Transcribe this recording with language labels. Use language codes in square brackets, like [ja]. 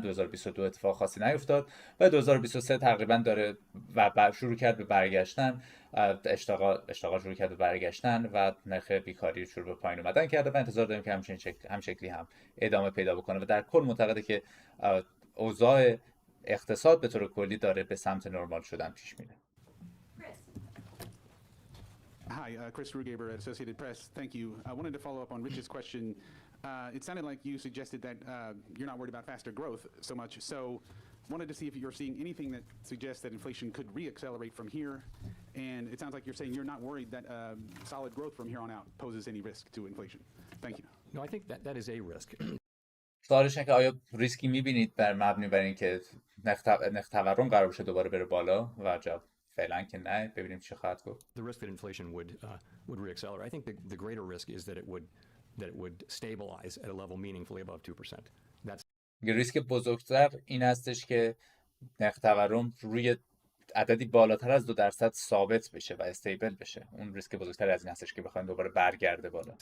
[fa] 2022 اتفاق خاصی نیفتاد و 2023 تقریبا داره و شروع کرد به برگشتن، اشتغال شروع کرد به برگشتن و نرخ بیکاری شروع به پایین اومدن کرده و انتظار داریم که همین شکلی هم ادامه پیدا بکنه. و در کل معتقده که اوضاع اقتصاد به طور کلی داره به سمت نرمال شدن پیش میره. [en] Hi, Chris Rugaber at Associated Press. Thank you. I wanted to follow up on Rich's question. It sounded like you suggested that you're not worried about faster growth so much. So wanted to see if you're seeing anything that suggests that inflation could reaccelerate from here. And it sounds like you're saying you're not worried that solid growth from here on out poses any risk to inflation. Thank you. No, I think that is a risk. [fa] سوالش اینه که آیا ریسکی می‌بینید مبنی بر اینکه نرخ تورم قرار بشه دوباره بره بالا؟ و جواب فعلا که نه. ببینیم چی خواهد گفت. [en] The risk that inflation would reaccelerate. I think the greater risk is that it would stabilize at a level meaningfully above 2%. That's [fa] ریسک بزرگتر این هستش که نرخ تورم روی عددی بالاتر از 2% ثابت بشه و استیبل بشه. اون ریسک بزرگتر از این هستش که بخوایم دوباره برگرده بالا.